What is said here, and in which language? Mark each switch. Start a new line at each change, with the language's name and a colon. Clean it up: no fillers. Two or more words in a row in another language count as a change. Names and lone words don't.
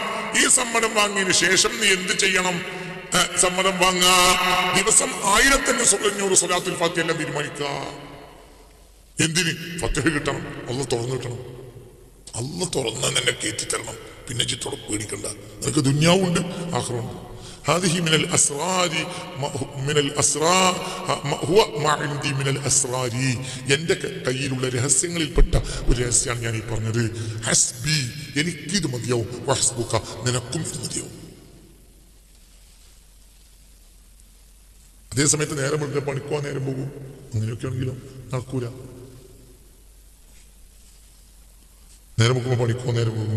Malayalam: ഈ സമ്മതം വാങ്ങിയതിനു ശേഷം നീ എന്ത് ചെയ്യണം? സമ്മതം വാങ്ങാ, ദിവസം 1500
Arabic: صلاة الفاتح
Malayalam: എല്ലാം തീരുമാനിക്കുക. എന്തിന്? ഫത്ഹ് കിട്ടണം, അല്ലാഹ് തുറന്നു കിട്ടണം. അല്ലാഹ് തുറന്നാൽ നിന്നെ കയറ്റി തരണം. പിന്നെ ജിത്തോടെ പേടിക്കണ്ട, നിനക്ക് ദുനിയാവുണ്ട് ആഖിറവുണ്ട്.
Arabic: هذه من الأسرار من الأسرار هو ما عندي من الأسرار.
Malayalam: എൻ്റെ കയ്യിലുള്ള രഹസ്യങ്ങളിൽപ്പെട്ട ഒരു രഹസ്യമാണ് ഞാൻ ഈ പറഞ്ഞത്. ഹസ്ബി, എനിക്കിത് മതിയാവും. വഹസ്ബുക, നിനക്കും ഇത് മതിയാവും. അതേ സമയത്ത് നേരം വെളുത്ത പണിക്കോ നേരം പോകും. അങ്ങനെയൊക്കെ ആണെങ്കിലോ നടക്കൂല. നേരം വെക്കുമ്പോൾ പണിക്കോ നേരം പോകും.